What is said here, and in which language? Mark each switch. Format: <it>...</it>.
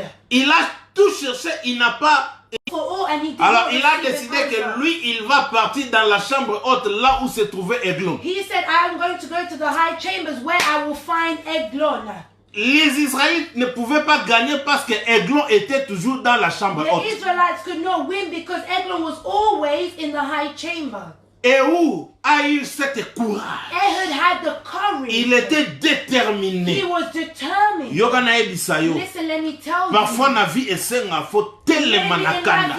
<fr>Il a tout cherché, il n'a pas. Alors il a décidé que lui, il va partir dans la chambre haute, là où se trouvait Eglon.</fr> <en>He said, I am going to go to the high chambers where I will find Eglon.</en> <fr>Les Israélites ne pouvaient pas gagner parce que Eglon était toujours dans la chambre haute.</fr> <en>The Israelites could not win because Eglon was always in the high chamber.</en> <fr>Ehud a eu cette courage.</fr> <en>Ehud had the courage.</en> <fr>Il était déterminé.</fr> <en>He was determined. Listen, let me tell you.</en> <ln>Parfois na vie esenga faut telema na kanda.</ln>